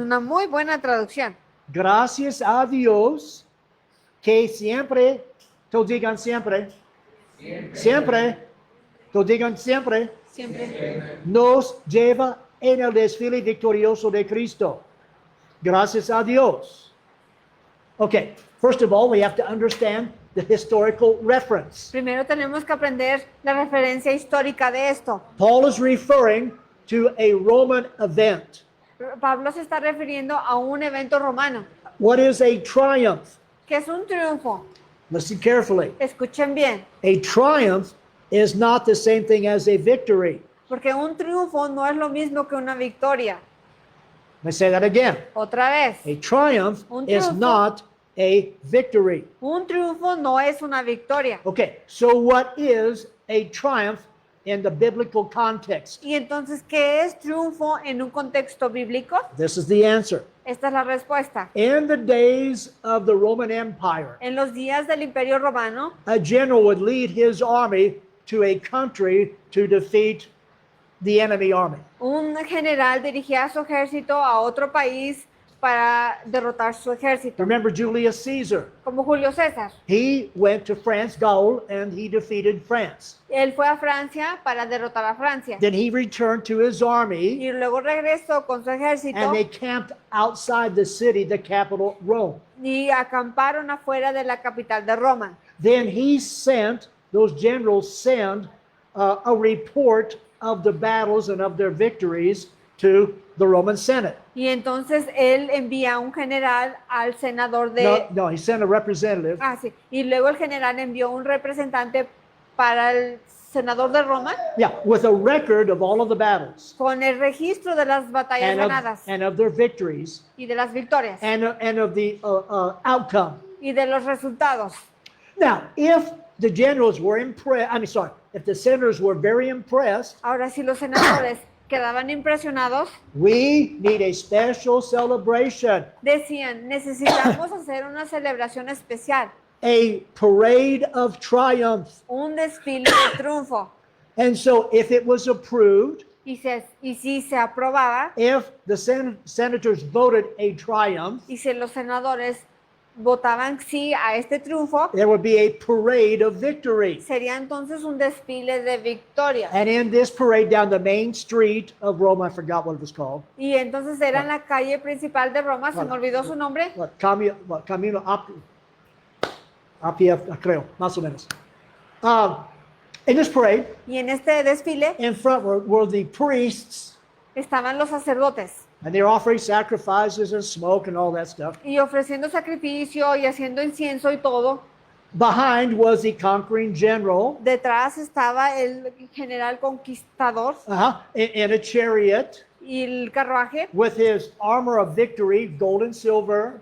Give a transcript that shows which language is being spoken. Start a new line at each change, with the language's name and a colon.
Spanish: una muy buena traducción. Gracias a Dios que siempre, todos digan siempre, siempre, todos digan siempre, Siempre. nos lleva en el desfile victorioso de Cristo. Gracias a Dios.
English: Okay, first of all, we have to understand the historical reference.
Spanish: Primero tenemos que aprender la referencia histórica de esto.
English: Paul is referring to a Roman event.
Spanish: Pablo se está refiriendo a un evento romano,
English: What is a triumph?
Spanish: que es un triunfo.
English: Listen carefully.
Spanish: Escuchen bien,
English: A triumph is not the same thing as a victory.
Spanish: porque un triunfo no es lo mismo que una victoria.
English: Let me say that again.
Spanish: Otra vez,
English: A triumph
Spanish: Un
English: is
Spanish: triunfo.
English: not a victory.
Spanish: un triunfo no es una victoria.
English: Okay, so what is a triumph in the biblical context?
Spanish: Y entonces, ¿qué es triunfo en un contexto bíblico?
English: This is the answer.
Spanish: Esta es la respuesta.
English: In the days of the Roman Empire,
Spanish: En los días del Imperio Romano,
English: a general would lead his army to a country to defeat the enemy army.
Spanish: un general dirigía a su ejército a otro país para derrotar su ejército,
English: Remember Julius Caesar?
Spanish: como Julio César.
English: He went to France, Gaul, and he defeated France.
Spanish: Él fue a Francia para derrotar a Francia
English: Then he returned to his army,
Spanish: y luego regresó con su ejército
English: and they camped outside the city, the capital, Rome.
Spanish: y acamparon afuera de la capital de Roma.
English: Then he sent, those generals sent a report of the battles and of their victories to the Roman Senate.
Spanish: Y entonces él envía a un general al senador de...
English: No, he sent a representative.
Spanish: Ah, sí. Y luego el general envió un representante para el senador de Roma
English: Yeah, with a record of all of the battles
Spanish: con el registro de las batallas ganadas
English: and of their victories
Spanish: y de las victorias
English: and of the outcome.
Spanish: y de los resultados.
English: Now, if the generals were if the senators were very impressed,
Spanish: Ahora, si los senadores quedaban impresionados,
English: we need a special celebration,
Spanish: decían, necesitamos hacer una celebración especial,
English: a parade of triumph.
Spanish: un desfile de triunfo.
English: And so, if it was approved,
Spanish: Y si se aprobaba,
English: if the senators voted a triumph,
Spanish: y si los senadores votaban sí a este triunfo,
English: there would be a parade of victory.
Spanish: sería entonces un desfile de victoria.
English: And in this parade down the main street of Rome, I forgot what it was called.
Spanish: Y entonces era en la calle principal de Roma, se me olvidó su nombre, Camino Apia, creo, más o menos.
English: In this parade,
Spanish: y en este desfile
English: in front were the priests,
Spanish: estaban los sacerdotes
English: and they're offering sacrifices and smoke and all that stuff.
Spanish: y ofreciendo sacrificio y haciendo incienso y todo.
English: Behind was the conquering general
Spanish: Detrás estaba el general conquistador
English: in a chariot
Spanish: y el carruaje
English: with his armor of victory, gold and silver,